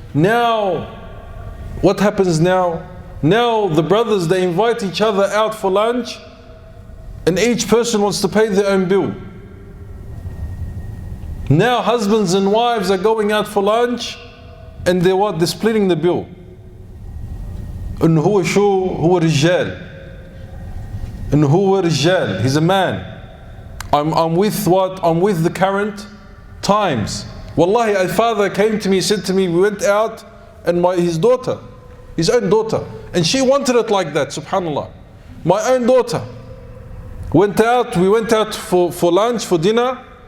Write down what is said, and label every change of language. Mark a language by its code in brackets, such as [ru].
[en] Now, what happens now? Now the brothers, they invite each other out for lunch and each person wants to pay their own bill. Now husbands and wives are going out for lunch and they're what? They're splitting the bill. [ar] And هو شو؟ هو رجال. [en] And [ar] هو رجال. [en] He's a man. I'm with what? I'm with the current times. Wallahi, a father came to me, said to me, we went out and his daughter, his own daughter, and she wanted it like that, subhanAllah. My own daughter went out, we went out for lunch, for dinner.